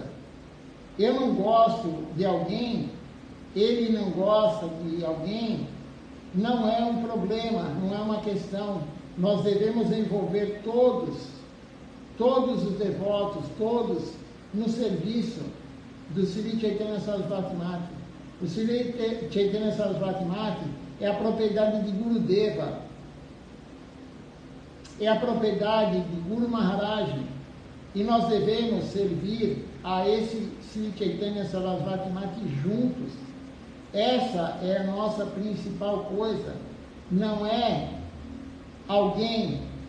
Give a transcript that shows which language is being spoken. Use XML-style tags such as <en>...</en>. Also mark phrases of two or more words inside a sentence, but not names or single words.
<pt>Eu não gosto de alguém, ele não gosta de alguém, não é um problema, não é uma questão. Nós devemos envolver todos os devotos, todos no serviço do Sri Chaitanya Sarasvati Mati. O Sri Chaitanya Sarasvati Mati é a propriedade de Gurudeva, é a propriedade de Guru Maharaj, e nós devemos servir a esse Sri Chaitanya Sarasvati Mati juntos. Essa é a nossa principal coisa, não é alguém.</pt>